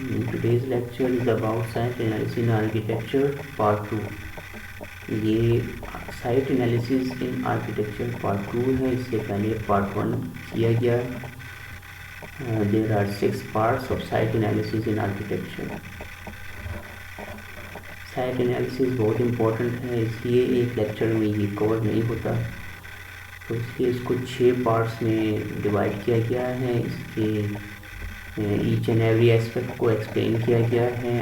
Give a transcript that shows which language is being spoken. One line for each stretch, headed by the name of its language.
English: Today's lecture is about site analysis in architecture part 2. ये site analysis in architecture part 2 है.
Hindi: इससे पहले part 1 किया गया.
English: There are 6 parts of site analysis in architecture.
Hindi: Site analysis बहुत important है, इसलिए एक lecture में ये cover नहीं होता, तो इसलिए इसको 6 पार्ट्स में डिवाइड किया गया है. इसके
English: each and every aspect
Hindi: को एक्सप्लेन किया गया है.